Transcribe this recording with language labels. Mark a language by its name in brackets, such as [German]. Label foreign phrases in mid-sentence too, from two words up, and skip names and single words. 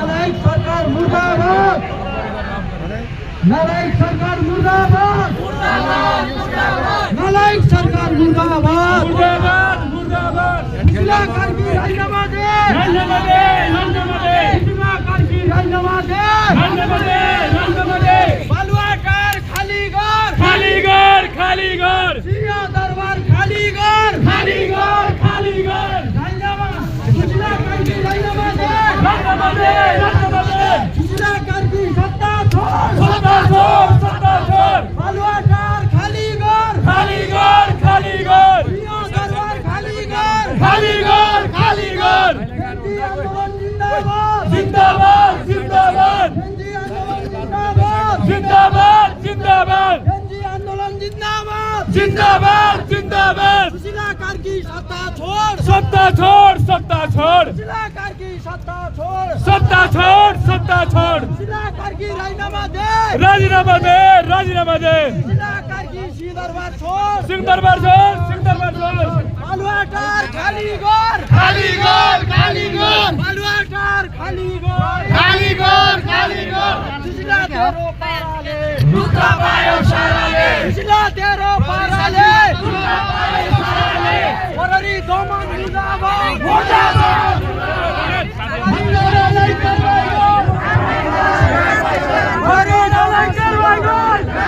[Nepali] नालायक सरकार मुर्दाबाद, नालायक सरकार मुर्दाबाद, नालायक सरकार मुर्दाबाद, मुर्दाबाद मुर्दाबाद। सुशीला कार्की राजीनामा दे, राजीनामा दे, राजीनामा दे, सुशीला कार्की राजीनामा दे, राजीनामा दे, राजीनामा दे। बालुवाटार खाली घर, खाली घर, खाली घर, सिंह दरबार खाली घर, खाली घर, खाली घर। राजीनामा सुशीला कार्की राजीनामा दे, राजीनामा दे, राजीनामा दे। सुशीला कार्की सत्ता छोड, सत्ता छोड, सत्ता छोड। बालुवाटार खाली घर, खाली घर, खाली घर, सिंह दरबार खाली घर, खाली घर, खाली घर। केन्द्रीय आन्दोलन जिन्दाबाद, जिंदाबाद, जिंदाबाद, केन्द्रीय आन्दोलन जिन्दाबाद, जिंदाबाद, जिंदाबाद, केन्द्रीय आन्दोलन जिन्दाबाद, जिंदाबाद, जिंदाबाद। सुशीला कार्की सत्ता छोड, सत्ता छोड, सत्ता छोड, सुशीला कार्की सत्ता छोड, सत्ता छोड, सत्ता छोड। सुशीला कार्की राजीनामा दे, राजीनामा दे, राजीनामा दे। सुशीला कार्की सिंह दरबार छोड, सिंह दरबार छोड, सिंह दरबार छोड। बालुवाटार खाली घर, खाली घर, खाली घर, बालुवाटार खाली घर, खाली घर, खाली घर। सुशीला तेरो पाराले, दुःख पायो साराले, सुशीला तेरो पाराले, दुःख पायो साराले। वररी दमन मुर्दाबाद, मुर्दाबाद, मुर्दाबाद, मुर्दाबाद। वररी दमन मुर्दाबाद,